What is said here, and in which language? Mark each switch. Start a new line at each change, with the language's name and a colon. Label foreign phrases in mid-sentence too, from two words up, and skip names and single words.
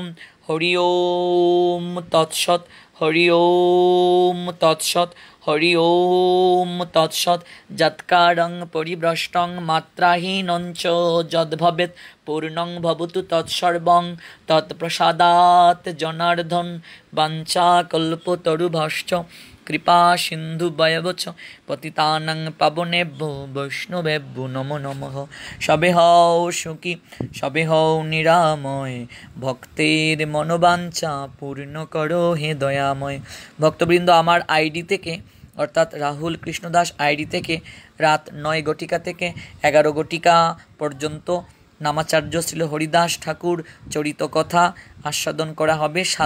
Sanskrit: হরি ওম তৎসৎ, হরি ওম তৎসৎ, হরি ওম তৎসৎ। যৎকারং পরিভ্রষ্টং মাত্রাহীনঞ্চ যদ্ভবেৎ পূর্ণং ভবতু তৎসর্বং তৎপ্রসাদাৎ জনার্দন। বাঞ্ছাকল্পতরুভ্যশ্চ কৃপা সিন্ধু বয়বচ পতিতানাং পাবনেভ্যো বৈষ্ণবেভ্যো নমো নমঃ।
Bangla: সবে হও সুখী, সবে হও নিরাময়, ভক্তের মনোবাঞ্ছা পূর্ণ করো হে দয়াময়। ভক্তবৃন্দ, আমার আইডি থেকে অর্থাৎ রাহুল কৃষ্ণদাস আইডি থেকে রাত 9 ঘটিকা থেকে 11 ঘটিকা পর্যন্ত নামাচার্য শ্রীল হরিদাস ঠাকুর চরিত কথা আস্বাদন করা হবে।